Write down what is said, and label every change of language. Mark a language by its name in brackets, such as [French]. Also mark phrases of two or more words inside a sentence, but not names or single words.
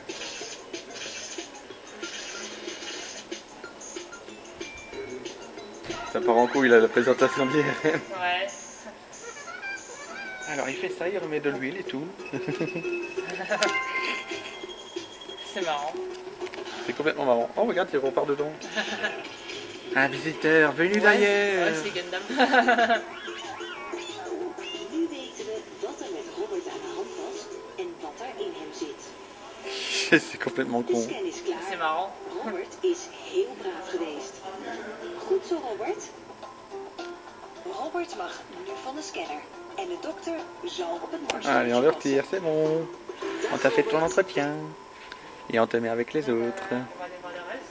[French] Ça part en couille, il a la présentation d'IRM. Ouais. Alors il fait ça, il remet de l'huile et tout. C'est marrant. C'est complètement marrant. Oh regarde, il repart dedans. Un visiteur venu Ouais, d'ailleurs. ouais, c'est Gundam. [Dutch] Nu weten we wat er met Robert aan de hand was en wat er in hem zit. [French] C'est complètement [Dutch] De [French] con. [Dutch] scan is klaar. [French] C'est marrant. [Dutch] Robert is heel braaf geweest. Goed zo, Robert. Robert mag nu van de scanner. En de dokter zal op het borstje [French] Allez, on le [Dutch] passen. [French] retire, c'est bon. On t'a fait ton entretien. Et on te met avec les autres. On va aller voir le reste.